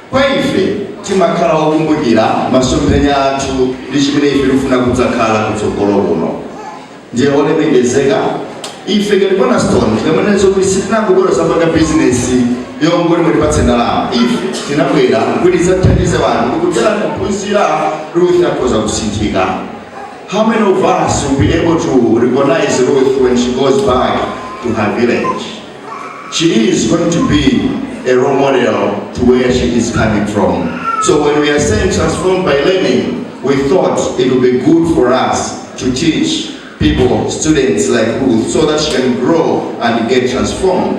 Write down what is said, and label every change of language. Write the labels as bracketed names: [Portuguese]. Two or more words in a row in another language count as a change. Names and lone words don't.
[Nyanja] Kwa ife timakhala okumbukira masomphenya athu ndi chimene ife tikufuna kudzakhala kutsogolo kuno. Ndiye olemekezeka ife ngati Cornerstone timanenso kuti sitinangobwera zapanga bizinesi yongoti mutipatse ndalama. Ife tinabwera kuti tidzathandize wanthu kudzera kuphunzira Ruth akhoza kusinthika. [English] How many of us will be able to recognize Ruth when she goes back to her village? She is going to be a role model to where she is coming from. So when we are saying transformed by learning, we thought it would be good for us to teach people, students like Ruth, so that she can grow and get transformed.